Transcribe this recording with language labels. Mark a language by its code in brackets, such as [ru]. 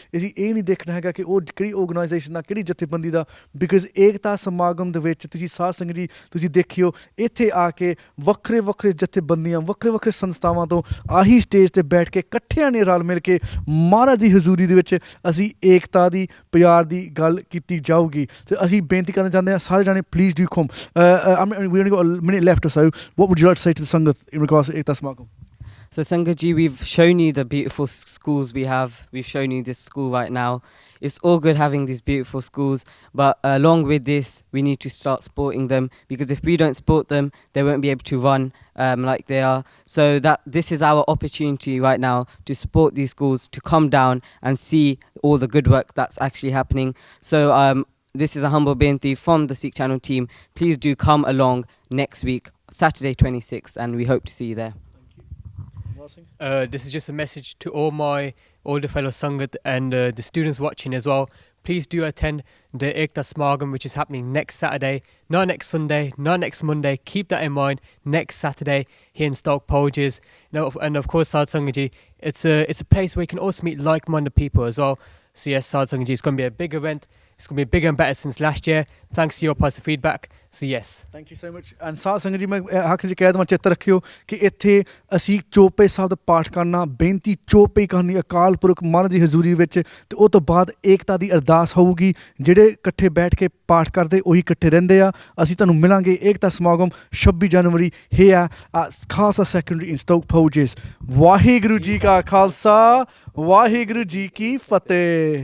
[pa] ਅਸੀਂ ਇਹ ਨਹੀਂ ਦੇਖਣਾ ਹੈਗਾ ਕਿ ਉਹ ਕਿਹੜੀ ਆਰਗੇਨਾਈਜੇਸ਼ਨ ਦਾ ਕਿਹੜੀ ਜਥੇਬੰਦੀ ਦਾ ਬਿਕਾਜ਼ ਏਕਤਾ ਸਮਾਗਮ ਦੇ ਵਿੱਚ ਤੁਸੀਂ ਸਾਧ ਸੰਗਤ ਜੀ ਤੁਸੀਂ ਦੇਖਿਓ ਇੱਥੇ ਆ ਕੇ ਵੱਖਰੇ ਵੱਖਰੇ ਜਥੇਬੰਦੀਆਂ ਵੱਖਰੇ ਵੱਖਰੇ ਸੰਸਥਾਵਾਂ ਤੋਂ ਆਹੀ ਸਟੇਜ ਤੇ ਬੈਠ ਕੇ ਇਕੱਠਿਆਂ ਨੇ ਰਲ ਮਿਲ ਕੇ ਮਹਾਰਾਜ ਦੀ ਹਜ਼ੂਰੀ ਦੇ ਵਿੱਚ ਅਸੀਂ ਏਕਤਾ ਦੀ ਪਿਆਰ ਦੀ ਗੱਲ ਕੀਤੀ ਜਾਊਗੀ ਤੇ ਅਸੀਂ ਬੇਨਤੀ ਕਰਨਾ ਚਾਹੁੰਦੇ ਹਾਂ ਸਾਰੇ ਜਾਣੇ [en] please do come we only got a minute left or so what would you like to say to the Sangat in regards to [pa] ਏਕਤਾ ਸਮਾਗਮ [en] So Sangaji, we've shown you the beautiful schools we have. We've shown you this school right now. It's all good having these beautiful schools, but along with this, we need to start supporting them because if we don't support them, they won't be able to run like they are. So that this is our opportunity right now to support these schools, to come down and see all the good work that's actually happening. So this is a humble binti from the Sikh Channel team. Please do come along next week, Saturday 26th, and we hope to see you there. This is just a message to all my older fellow Sangat and the students watching as well. Please do attend the Ekta Smargam, which is happening next Saturday, not next Sunday, not next Monday. Keep that in mind. Next Saturday here in Stoke Poges. And of course, Sad Sangaji, it's a place where you can also meet like-minded people as well. So yes, Sad Sangaji, it's going to be a big event. It's going to be bigger and better since last year. Thanks to your positive feedback. So yes. Thank you so much and [pa] ਸਾਧ ਸੰਗਤ ਜੀ ਮੈਂ ਆਖਿਰ 'ਚ ਕਹਿ ਦੇਵਾਂ ਚਿੱਤ ਰੱਖਿਓ ਕਿ ਇੱਥੇ ਅਸੀਂ ਚੌਪੇ ਸਾਹਿਬ ਦਾ ਪਾਠ ਕਰਨਾ ਬੇਨਤੀ ਚੌਪੇ ਕਰਨੀ ਅਕਾਲ ਪੁਰਖ ਮਹਾਰਾਜ ਦੀ ਹਜ਼ੂਰੀ ਵਿੱਚ ਤੇ ਉਹ ਤੋਂ ਬਾਅਦ ਏਕਤਾ ਦੀ ਅਰਦਾਸ ਹੋਊਗੀ ਜਿਹੜੇ ਇਕੱਠੇ ਬੈਠ ਕੇ ਪਾਠ ਕਰਦੇ ਉਹੀ ਇਕੱਠੇ ਰਹਿੰਦੇ ਆ ਅਸੀਂ ਤੁਹਾਨੂੰ ਮਿਲਾਂਗੇ ਏਕਤਾ ਸਮਾਗਮ 26 ਜਨਵਰੀ [en] here at Khalsa Secondary in Stoke Poges [pa] Waheguru ji ਕਾ ਖਾਲਸਾ ਵਾਹਿਗੁਰੂ ਜੀ ਕੀ ਫਤਿਹ